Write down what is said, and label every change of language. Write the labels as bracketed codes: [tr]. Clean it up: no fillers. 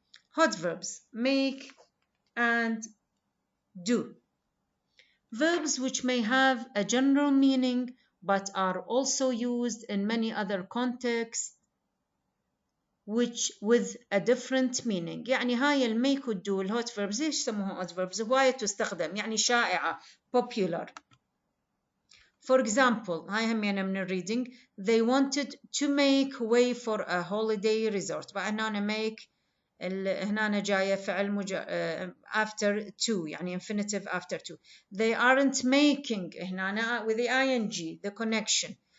[en] Hot verbs. Make and do. Verbs which may have a general meaning but are also used in many other contexts which with a different meaning. [ar] يعني هاي الميك والدو الهوت verbs ليش سموها [en] hot verbs؟ [ar] هواية تستخدم يعني شائعة popular. [en] For example [ar] هاي همينة من الريدنج [en] they wanted to make way for a holiday resort. [ar] بقى هنا make هنا جاية فعل after to يعني [en] infinitive after to. They aren't making هنا with the ing the connection.